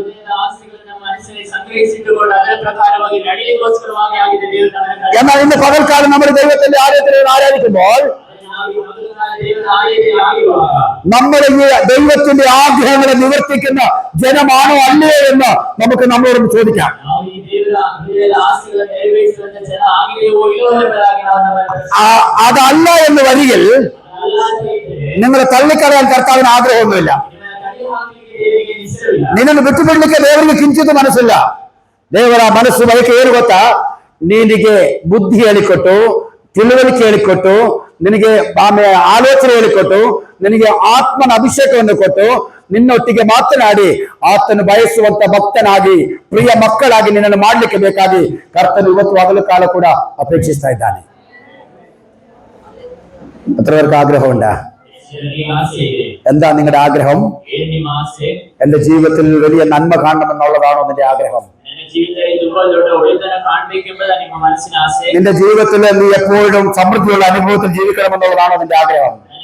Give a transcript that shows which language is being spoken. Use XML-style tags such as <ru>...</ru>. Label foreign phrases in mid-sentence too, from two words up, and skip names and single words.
<ml>എന്നാൽ ഇന്ന് പകൽക്കാലം നമ്മൾ ദൈവത്തിന്റെ ആലയത്തിൽ ആരാധിക്കുമ്പോൾ നമ്മൾ ഈ ദൈവത്തിന്റെ ആഗ്രഹങ്ങളെ നിവർത്തിക്കുന്ന ജനമാണോ അല്ലയോ എന്ന് നമുക്ക് നമ്മളോട് ചോദിക്കാം. അതല്ല എന്ന് വരികിൽ നിങ്ങളെ തള്ളിക്കളയാൻ കർത്താവിന് ആഗ്രഹമൊന്നുമില്ല.</ml> <kn>ನಿನ್ನನ್ನು ಬಿಟ್ಟುಬಿಡ್ಲಿಕ್ಕೆ ದೇವರಿಗೆ ಕಿಂಚಿತ್ ಮನಸ್ಸಿಲ್ಲ. ದೇವರ ಮನಸ್ಸು ಬಯಕೆ ಏನು ಗೊತ್ತಾ? ನಿನಗೆ ಬುದ್ಧಿ ಹೇಳಿಕೊಟ್ಟು, ತಿಳುವಳಿಕೆ ಹೇಳಿಕೊಟ್ಟು, ನಿನಗೆ ಆಲೋಚನೆ ಹೇಳಿಕೊಟ್ಟು, ನಿನಗೆ ಆತ್ಮನ ಅಭಿಷೇಕವನ್ನು ಕೊಟ್ಟು, ನಿನ್ನೊಟ್ಟಿಗೆ ಮಾತನಾಡಿ ಆತನು ಬಯಸುವಂತ ಭಕ್ತನಾಗಿ ಪ್ರಿಯ ಮಕ್ಕಳಾಗಿ ನಿನ್ನನ್ನು ಮಾಡ್ಲಿಕ್ಕೆ ಬೇಕಾಗಿ ಕರ್ತನು ಇವತ್ತು ಹಗಲು ಕಾಲ ಕೂಡ ಅಪೇಕ್ಷಿಸ್ತಾ ಇದ್ದಾನೆ.</kn> <ml>അത്രവർക്ക് ആഗ്രഹമുണ്ടാ? എന്താ നിങ്ങളുടെ ആഗ്രഹം? എന്റെ ജീവിതത്തിൽ വലിയ നന്മ കാണണമെന്നുള്ളതാണോ നിന്റെ ആഗ്രഹം? നിന്റെ ജീവിതത്തിൽ നീ എപ്പോഴും സമൃദ്ധിയുള്ള അനുഭവത്തിൽ ജീവിക്കണമെന്നുള്ളതാണോ നിന്റെ ആഗ്രഹം?</ml>